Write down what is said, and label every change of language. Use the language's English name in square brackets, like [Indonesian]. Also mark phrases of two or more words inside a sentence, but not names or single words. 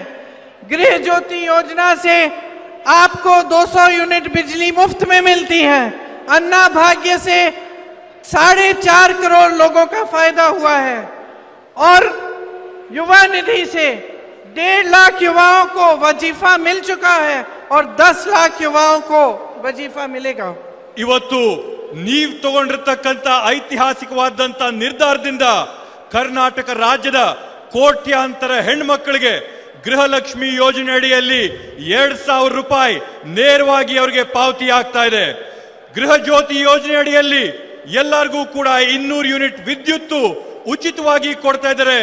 [Hindi] गृह ज्योति योजना से आपको 200 यूनिट बिजली मुफ्त में मिलती है। अन्ना भाग्य से 4.5 करोड़ लोगों का फायदा हुआ है और युवा निधि से 1.5 लाख युवाओं को वजीफा मिल चुका है और 10 लाख युवाओं को वजीफा मिलेगा। [Kannada] ಇವತ್ತು ನೀವು ತಗೊಂಡಿರತಕ್ಕಂತ ಐತಿಹಾಸಿಕವಾದಂತ ನಿರ್ಧಾರದಿಂದ ಕರ್ನಾಟಕ ರಾಜ್ಯದ ಕೋಟ್ಯಾಂತರ ಹೆಣ್ಮಕ್ಕಳಿಗೆ ಗೃಹಲಕ್ಷ್ಮಿ ಯೋಜನೆ ಅಡಿಯಲ್ಲಿ 2,000 ರೂಪಾಯಿ ನೇರವಾಗಿ ಅವರಿಗೆ ಪಾವತಿ ಆಗ್ತಾ ಇದೆ। ಗೃಹ ಜ್ಯೋತಿ ಯೋಜನೆ ಅಡಿಯಲ್ಲಿ ಎಲ್ಲರಿಗೂ ಕೂಡ 200 ಯೂನಿಟ್ ವಿದ್ಯುತ್ ಉಚಿತವಾಗಿ ಕೊಡ್ತಾ ಇದ್ದಾರೆ।